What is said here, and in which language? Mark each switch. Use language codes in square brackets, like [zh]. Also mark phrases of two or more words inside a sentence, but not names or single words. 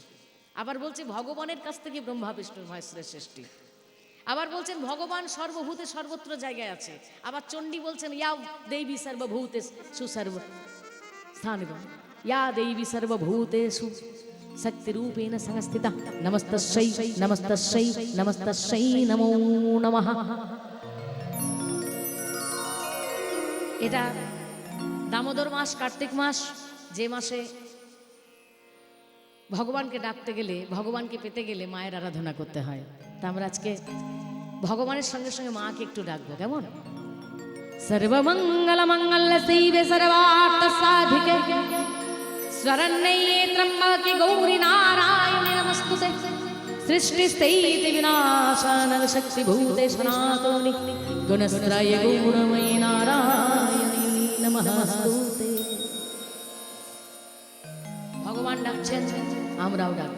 [bn] আবার বলছে ভগবানের কাছ থেকে ব্রহ্মা বিষ্ণু মহেশ্বরের সৃষ্টি। আবার বলছেন ভগবান সর্বভূতে সর্বত্র জায়গায় আছে। আবার চণ্ডী বলছেন [sa] ইয়া দেবী সর্বভূতে সুসর্ব স্থানিগম, ইয়া দেবী সর্বভূতেষু শক্তি রূপেণ সংস্থিতা, নমস্তস্যৈ নমস্তস্যৈ নমস্তস্যৈ নমো নমঃ। [bn] এটা দামোদর মাস, কার্তিক মাস, যে মাসে ভগবানকে ডাকতে গেলে, ভগবানকে পেতে গেলে মায়ের আরাধনা করতে হয়। তা আমরা আজকে ভগবানের সঙ্গে সঙ্গে মাকে একটু ডাকবো, কেমন? [sa] সর্বমঙ্গল মঙ্গল শিবে সর্বার্থ সাধিকে শরণ্যে ত্র্যম্বকে গৌরী নারায়ণী নমস্তুতে। সৃষ্টি স্থিতি বিনাশান শক্তি ভূতে সনাতনী গুণশ্রয় গুণময়ী নারায়ণী নমস্তুতে। [bn] ভগবান ডাকছেন, আমরাও ডাকবো।